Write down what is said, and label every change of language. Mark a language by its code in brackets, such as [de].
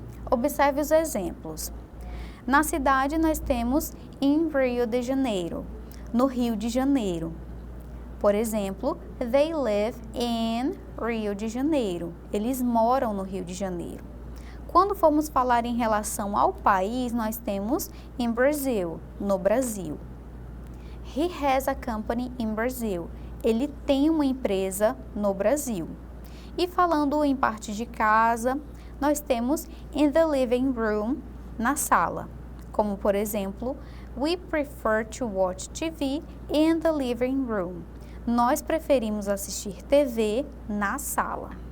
[pt] Observe os exemplos. Na cidade, nós temos [en] in Rio de Janeiro, [pt] no Rio de Janeiro. Por exemplo, [en] they live in Rio de Janeiro. [pt] Eles moram no Rio de Janeiro. Quando formos falar em relação ao país, nós temos [en] in Brazil, [pt] no Brasil. [en] He has a company in Brazil. [pt] Ele tem uma empresa no Brasil. E falando em parte de casa, nós temos [en] in the living room, [pt] na sala. Como, por exemplo, [en] we prefer to watch TV in the living room. [pt] Nós preferimos assistir TV na sala.